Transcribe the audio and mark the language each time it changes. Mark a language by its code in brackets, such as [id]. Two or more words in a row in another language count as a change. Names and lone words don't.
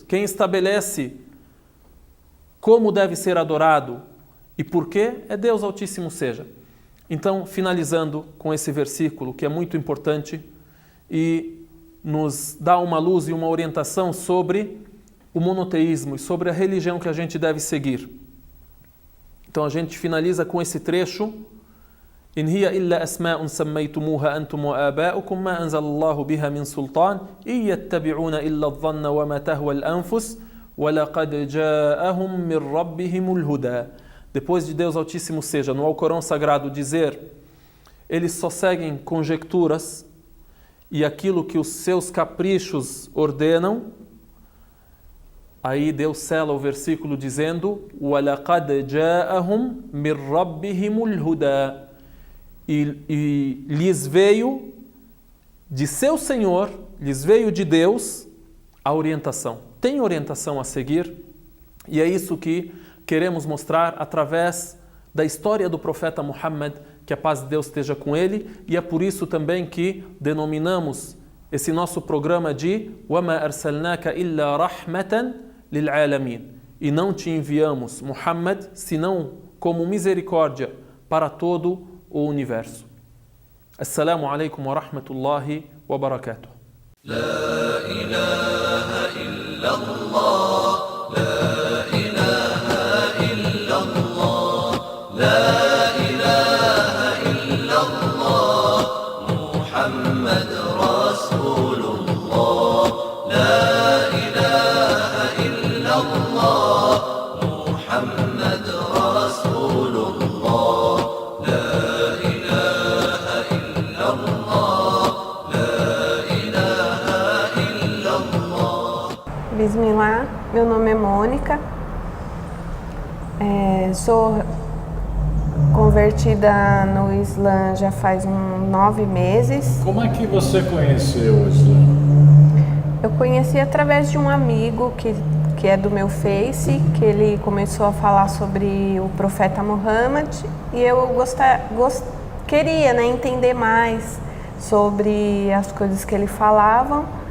[pt] Quem estabelece como deve ser adorado e por quê é Deus Altíssimo seja. Então, finalizando com esse versículo que é muito importante, e nos dá uma luz e uma orientação sobre o monoteísmo e sobre a religião que a gente deve seguir. Então a gente finaliza com esse trecho: [ar] إن هي إلا أسماء سميتموها أنتم وآباؤكم ما أنزل الله بها من سلطان إن يتبعون إلا الظن وما تهوى الأنفس ولقد جاءهم من ربهم الهدى. [pt] Depois de Deus Altíssimo seja, no Alcorão Sagrado dizer: eles só seguem conjecturas e aquilo que os seus caprichos ordenam, aí Deus sela o versículo dizendo: [ar] وَلَقَدْ جَاءَهُمْ مِنْ رَبِّهِمُ الْهُدَى. [pt] E lhes veio de seu Senhor, lhes veio de Deus a orientação. Tem orientação a seguir, e é isso que queremos mostrar através da história do profeta Muhammad, que a paz de Deus esteja com ele, e é por isso também que denominamos esse nosso programa de [ar] وَمَا أَرْسَلْنَاكَ إِلَّا رَحْمَةً لِلْعَالَمِينَ. [pt] E não te enviamos, Muhammad, senão como misericórdia para todo o universo. [ar] السلام عليكم ورحمة الله وبركاته. لا إله إلا الله، لا إله إلا الله، لا محمد رسول الله لا إله إلا الله محمد رسول الله لا إله إلا الله لا إله إلا الله. [pt] Bismillah, meu nome é Mônica, sou convertida no Islã já faz uns 9 meses. Como é que você conheceu o Islã? Eu conheci através de um amigo que é do meu Face, que ele começou a falar sobre o profeta Muhammad e eu queria entender mais sobre as coisas que ele falava